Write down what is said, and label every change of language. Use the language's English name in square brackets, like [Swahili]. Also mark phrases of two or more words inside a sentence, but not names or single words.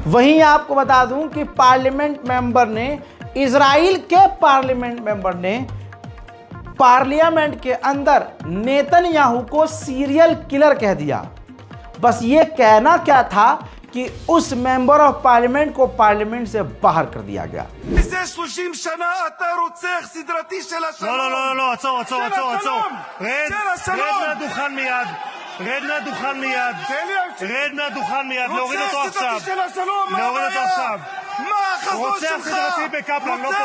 [Hindi] वहीं आपको बता दूं कि [English] parliament member [Hindi] ने, इजराइल के [English] parliament member [Hindi] ने पार्लियामेंट के अंदर नेतन्याहू को [English] serial killer [Hindi] कह दिया। बस ये कहना क्या था कि उस [English] member of parliament [Hindi] को पार्लियामेंट से बाहर कर दिया गया। [Hebrew] זה 30 שנה אתה רוצח סדרתי של השלום। לא, עצור. רד מהדוכן מיד. רד מהדוכן מיד. להוריד אותו עכשיו. מה החזון שלך? רוצח סדרתי בקפלן, לא פה.